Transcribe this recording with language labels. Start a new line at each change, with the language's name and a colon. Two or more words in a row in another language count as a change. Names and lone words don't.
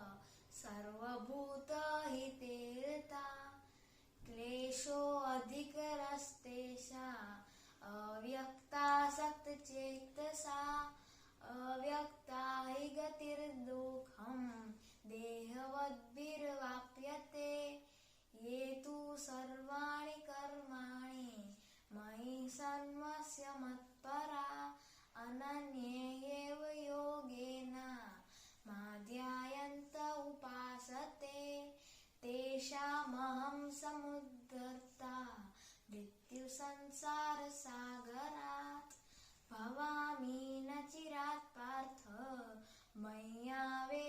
Sanskrit: સર્વભૂતહિતે રતા ક્લેશોऽધિકરસ્તેષા અવ્યક્તાસક્તચેતસા અવ્યક્તા હિ ગતિર્દુઃખં દેહવદ્भिर्वाप्यते ये तु सर्वाणि कर्माणि मयि सन्न्यस्य मत्परा अनन्येव योगेन माध्यायन्त उपासते तेषामहं समुद्धर्ता मृत्युसंसारसागरात् भवामि न चिरात् पार्थ मय्यावेशितचेतसाम्.